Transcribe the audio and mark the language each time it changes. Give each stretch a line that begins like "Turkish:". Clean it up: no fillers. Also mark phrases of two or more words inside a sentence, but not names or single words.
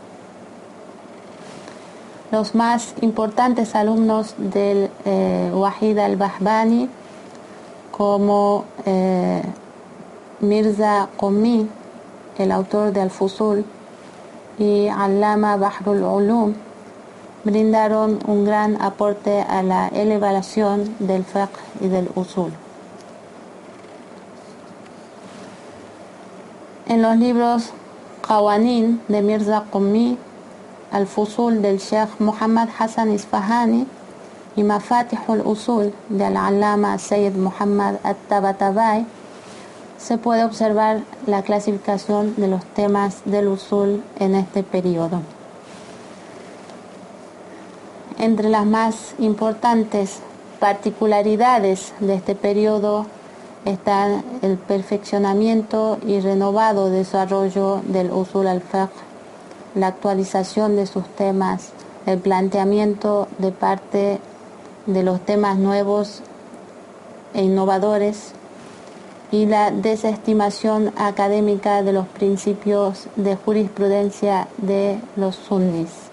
Spanish: Los más importantes alumnos del Wahid al-Bahbani, como Mirza Qummi, el autor de Al-Fusul, y Allama Bahrul Ulum, brindaron un gran aporte a la elevación del fiqh y del usul. En los libros Qawanin de Mirza Qummi, Al-Fusul del Sheikh Muhammad Hassan Isfahani y Mafatihul Usul de Al-Allama Sayyid Muhammad At-Tabatabai, se puede observar la clasificación de los temas del usul en este periodo. Entre las más importantes particularidades de este periodo están el perfeccionamiento y renovado desarrollo del
Arabic: أصول الفقه,
Spanish: la actualización de sus temas, el planteamiento de parte de los temas nuevos e innovadores y la desestimación académica de los principios de jurisprudencia de los sunnis.